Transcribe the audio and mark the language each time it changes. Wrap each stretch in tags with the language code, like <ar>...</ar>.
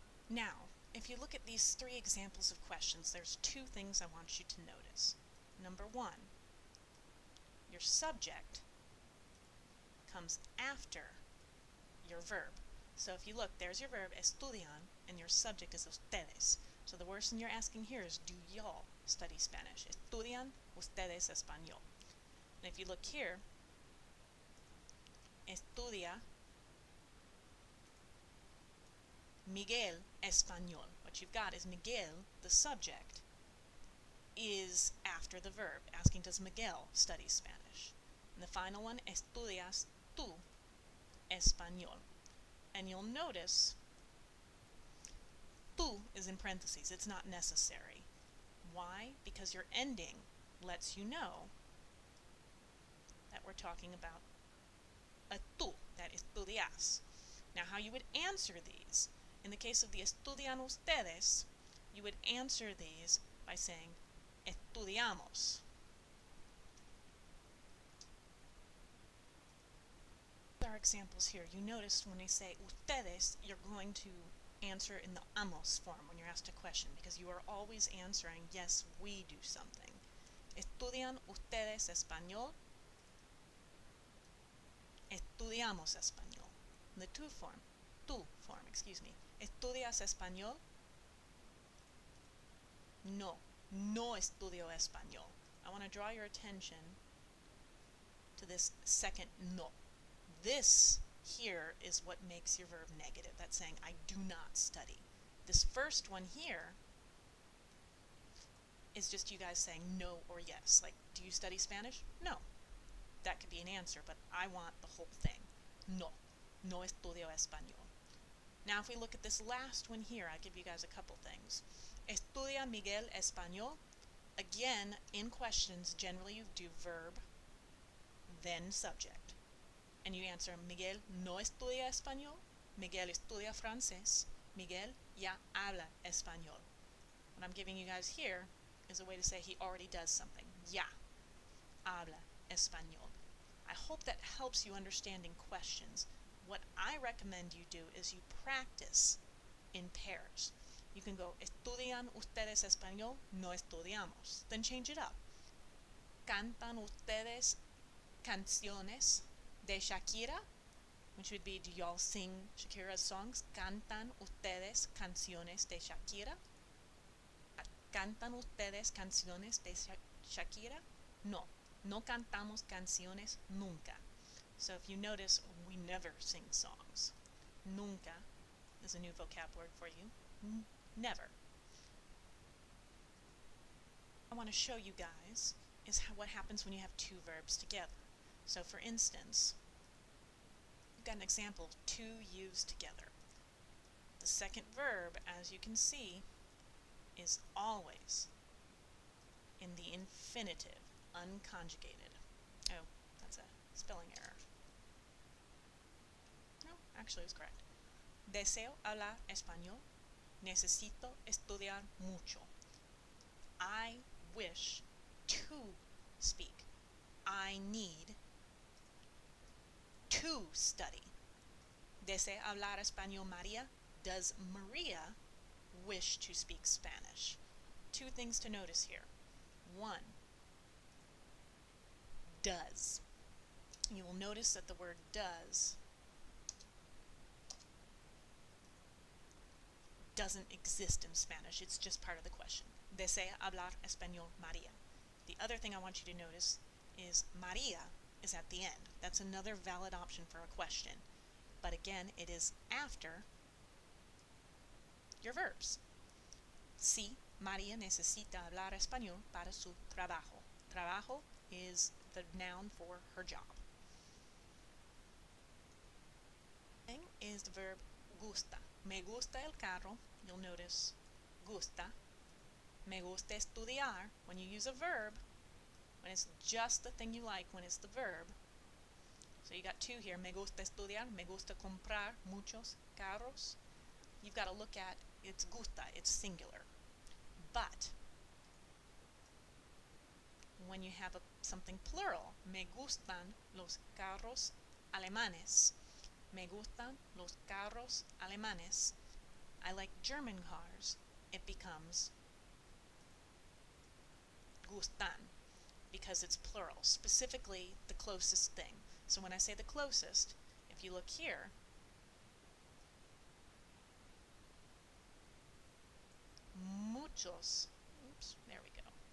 <en>Now, if you look at these three examples of questions, there's two things I want you to notice. Number one, your subject comes after your verb. So if you look, there's your verb, estudian, and your subject is ustedes. So the question you're asking here is, do y'all study Spanish?</en> <es>Estudian ustedes español.</es> <en>And if you look here,</en> <es>estudia Miguel español.</es> <en>What you've got is Miguel, the subject, is after the verb, asking does Miguel study Spanish. And the final one,</en> <es>estudias tú español.</es> <en>And you'll notice tú is in parentheses. It's not necessary. Why? Because your ending lets you know that we're talking about a tú, that estudias. Now, how you would answer these, in the case of the</en> <es>estudian ustedes,</es> <en>you would answer these by saying estudiamos. Our examples here, you notice when they say ustedes, you're going to answer in the amos form when you're asked a question, because you are always answering, yes, we do something.</en> <es>¿Estudian ustedes español? Estudiamos español.</es> <en>In the tú form, excuse me.</en> <es>¿Estudias español? No, no estudio español.</es> <en>I want to draw your attention to this second no. This here is what makes your verb negative. That's saying I do not study. This first one here is just you guys saying no or yes. Like, do you study Spanish? No. That could be an answer, but I want the whole thing.</en> <es>No, no estudio español.</es> <en>Now if we look at this last one here, I'll give you guys a couple things.</en> <es>¿Estudia Miguel español?</es> <en>Again, in questions, generally you do verb, then subject. And you answer,</en> <es>Miguel no estudia español, Miguel estudia francés, Miguel ya habla español.</es> <en>What I'm giving you guys here is a way to say he already does something.</en> <es>Ya habla español.</es> <en>I hope that helps you understanding questions. What I recommend you do is you practice in pairs. You can go,</en> <es>¿Estudian ustedes español? No estudiamos.</es> <en>Then change it up.</en> <es>¿Cantan ustedes canciones de Shakira?</es> <en>which would be, do y'all sing Shakira's songs?</en> <es>¿Cantan ustedes canciones de Shakira? ¿Cantan ustedes canciones de Shakira? No, no cantamos canciones nunca.</es> <en>So if you notice, we never sing songs. Nunca is a new vocab word for you. Never. I want to show you guys is what happens when you have two verbs together. So for instance, we've got an example, two used together. The second verb, as you can see, is always in the infinitive, unconjugated. Oh, that's a spelling error. No, actually it was correct.</en> <es>Deseo hablar español. Necesito estudiar mucho.</es> <en>I wish to speak. I need to study.</en> <es>¿Desea hablar español María?</es> <en>Does Maria wish to speak Spanish? Two things to notice here. One, does. You will notice that the word does doesn't exist in Spanish. It's just part of the question.</en> <es>¿Desea hablar español María?</es> <en>The other thing I want you to notice is María is at the end. That's another valid option for a question. But again, it is after your verbs.</en> <es>Sí, María necesita hablar español para su trabajo.</es> <en>Trabajo is the noun for her job. Is the verb gusta.</en> <es>Me gusta el carro.</es> <en>You'll notice gusta.</en> <es>Me gusta estudiar.</es> <en>When you use a verb, when it's just the thing you like, when it's the verb. So you got two here.</en> <es>Me gusta estudiar. Me gusta comprar muchos carros.</es> <en>You've got to look at it's gusta. It's singular. But when you have something plural,</en> <es>me gustan los carros alemanes. Me gustan los carros alemanes.</es> <en>I like German cars. It becomes gustan because it's plural, specifically the closest thing. So when I say the closest, if you look here, muchos, there we go.</en>